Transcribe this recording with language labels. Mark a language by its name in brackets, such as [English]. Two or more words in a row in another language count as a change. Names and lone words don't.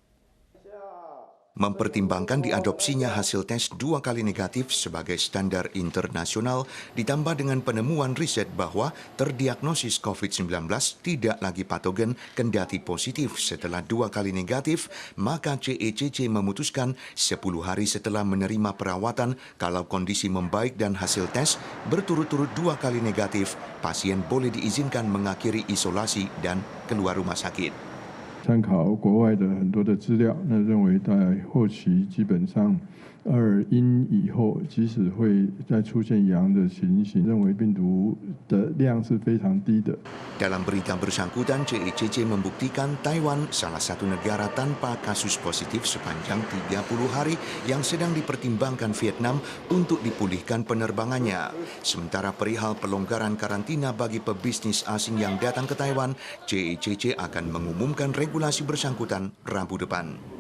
[Indonesian] Mempertimbangkan diadopsinya hasil tes 2 kali negatif sebagai standar internasional, ditambah dengan penemuan riset bahwa terdiagnosis COVID-19 tidak lagi patogen kendati positif setelah 2 kali negatif, maka CECC memutuskan 10 hari setelah menerima perawatan, kalau kondisi membaik dan hasil tes berturut-turut 2 kali negatif, pasien boleh diizinkan mengakhiri isolasi dan keluar rumah sakit. [Chinese] 参考国外的很多的资料，那认为在后期基本上2阴以后，即使会再出现阳的情形，认为病毒的量是非常低的。 [Indonesian] Dalam berita bersangkutan, CECC membuktikan Taiwan salah satu negara tanpa kasus positif sepanjang 30 hari yang sedang dipertimbangkan Vietnam untuk dipulihkan penerbangannya. Sementara perihal pelonggaran karantina bagi pebisnis asing yang datang ke Taiwan, CECC akan mengumumkan regulasi bersangkutan Rabu depan.